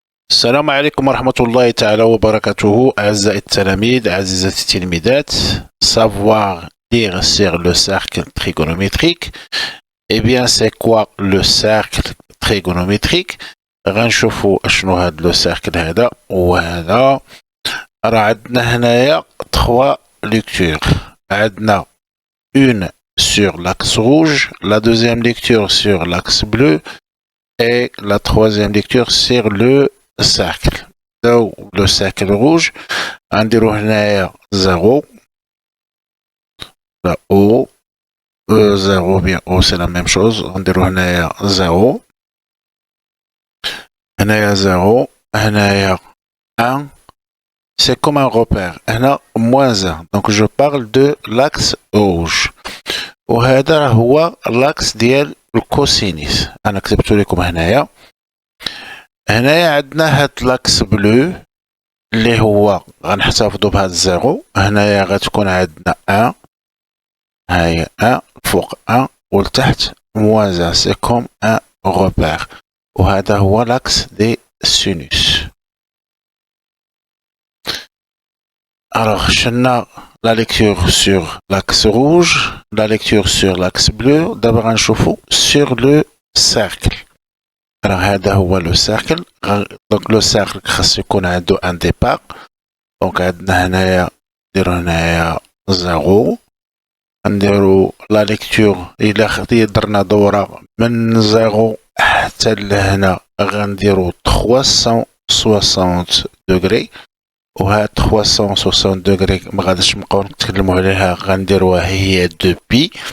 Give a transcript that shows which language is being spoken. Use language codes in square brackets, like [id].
[ar] السلام عليكم ورحمة الله تعالى وبركاته. أعزائي التلاميذ، عزيزاتي التلميذات. [fr] Savoir lire sur le cercle trigonométrique. Eh bien, c'est quoi le cercle trigonométrique؟ [ar] غنشوفوا شنو هاد لو سيركل هذا وهذا. راه عندنا هنايا [fr] 3 lectures. [ar] عندنا [fr] une sur l'axe rouge, la deuxième lecture sur l'axe bleu et la troisième lecture sur le cercle. Donc, le cercle rouge, on dirait 0, là haut, 0 bien haut, c'est la même chose, on dirait 0, on a 0, on a 1, c'est comme un repère, on a moins 1, donc je parle de l'axe rouge. [ar] وهذا هو l'axe ديال الكوسينيس. انا كتبت لكم هنايا عندنا هاد [fr] لاكس بلو [ar] اللي هو غنحتفظوا بهاد الزيرو. هنايا غتكون عندنا 1، هاهي 1 فوق 1 ولتحت [fr] موان 1، سي كوم ان روبير. [ar] وهذا هو [fr] لاكس دي سينوس. Alors, [ar] شنا [fr] la lecture sur l'axe rouge, la lecture sur l'axe bleu. D'abord, [ar] نشوفوا [fr] sur le cercle. Alors, [ar] هذا هو [fr] le cercle. Donc, le cercle [ar] خاص يكون عنده [fr] un départ. [ar] Donc, عندنا هنايا نديرو هنايا 0. نديرو [fr] la lecture [ar] إلا درنا دورة من 0 حتى لهنا غنديرو [fr] 360 degrés. [ar] وهاد 360 دوغري ما غاديش نبقاو نتكلموا عليها، غنديروها هي 2 بي.